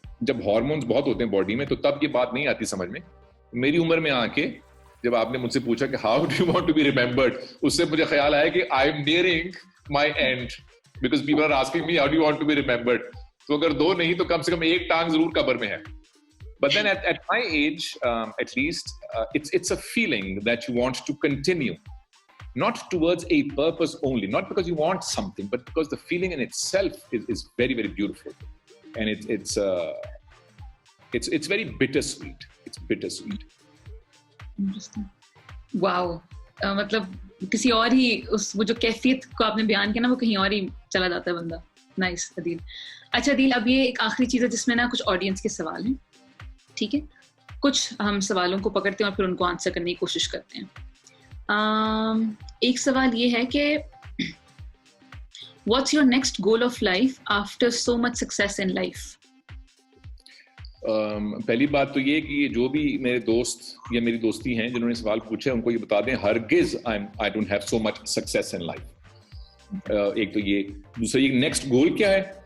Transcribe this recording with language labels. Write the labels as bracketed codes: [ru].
[hi] जब हार्मोन्स बहुत होते हैं बॉडी में तो तब ये बात नहीं आती समझ में। मेरी उम्र में आके जब आपने मुझसे पूछा कि [en] how do you want to be remembered, [hi] उससे मुझे ख्याल आया कि [en] I am nearing my end because people are asking me how do you want to be remembered. [hi] तो अगर दो नहीं तो कम से कम एक टांग जरूर कब्र में है। [en] But then at my age, at least, it's a feeling that you want to continue, not towards a purpose only, not because you want something, but because the feeling in itself is very, very beautiful, and it's very bittersweet. It's bittersweet. Interesting. Wow. [hi] मतलब किसी और ही वो जो कैफियत को आपने बयान किया ना, वो कहीं और ही चला जाता है बंदा। [en] Nice, Adeel. [hi] अच्छा अदील, अब ये एक आखिरी चीज़ है जिसमें ना कुछ ऑडियंस के सवाल हैं, ठीक है? कुछ हम सवालों को पकड़ते हैं और फिर उनको आंसर करने की कोशिश करते हैं। एक सवाल ये है कि [en] What's your next goal of life after so much success in life? [hi] पहली बात तो ये कि जो भी मेरे दोस्त या मेरी दोस्ती हैं जिन्होंने सवाल पूछे उनको ये बता दें, हरगिज [en] I don't have so much success in life. [hi] एक तो ये, दूसरा ये नेक्स्ट गोल क्या है?